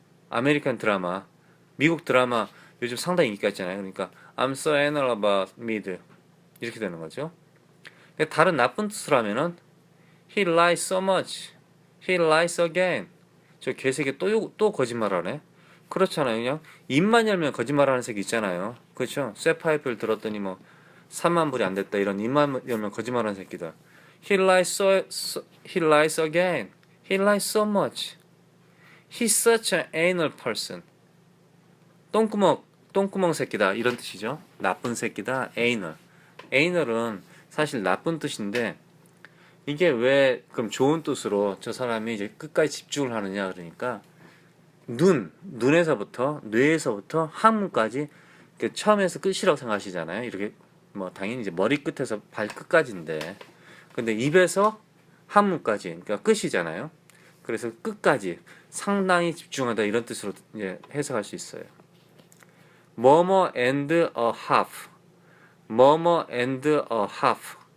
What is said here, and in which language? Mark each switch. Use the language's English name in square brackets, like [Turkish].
[Korean] 아메리칸 드라마, 미국 드라마 요즘 상당히 인기가 있잖아요. 그러니까 [English] I'm so anal about mid [Korean] 이렇게 되는 거죠. 다른 나쁜 뜻으로 하면은 [English] He lies so much. He lies again. [Korean] 저 개새끼 또 거짓말하네. 그렇잖아요. 그냥 입만 열면 거짓말하는 새끼 있잖아요. 그렇죠? 쇠파이프를 들었더니 뭐 3만 불이 안 됐다 이런 입만 열면 거짓말하는 새끼들. [English] He lies again. He lies so much. He's such an anal person. [Korean] 똥구멍 새끼다 이런 뜻이죠. 나쁜 새끼다. anal. anal은 사실 나쁜 뜻인데 이게 왜 그럼 좋은 뜻으로 저 사람이 이제 끝까지 집중을 하느냐 그러니까 눈에서부터 뇌에서부터 항문까지 처음에서 끝이라고 생각하시잖아요. 이렇게 뭐 당연히 이제 머리 끝에서 발 끝까지인데 근데 입에서 항문까지 그러니까 끝이잖아요. 그래서 끝까지 상당히 집중하다 이런 뜻으로 이제 해석할 수 있어요. 뭐뭐 [English] and a half. 뭐뭐 and a half.